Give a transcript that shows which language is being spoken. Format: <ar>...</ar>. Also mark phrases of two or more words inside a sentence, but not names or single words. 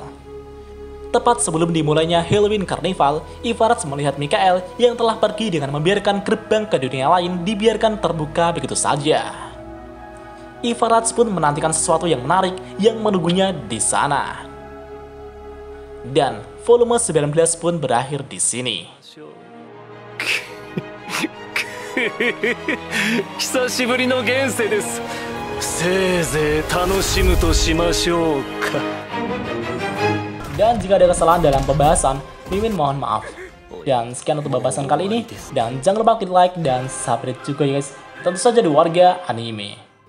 <id>Tepat sebelum dimulainya Halloween Carnival, Ivarats melihat Mikael yang telah pergi dengan membiarkan gerbang ke dunia lain dibiarkan terbuka begitu saja. Ivarats pun menantikan sesuatu yang menarik yang menunggunya di sana. Dan volume 19 pun berakhir di sini.</id> <ja>久しぶりの現世です。せいぜい楽しむとしましょうか。</ja> <id>Dan jika ada kesalahan dalam pembahasan, Mimin mohon maaf. Dan sekian untuk pembahasan kali ini. Dan jangan lupa klik like dan subscribe juga ya guys. Tentu saja di Warga Anime.</id>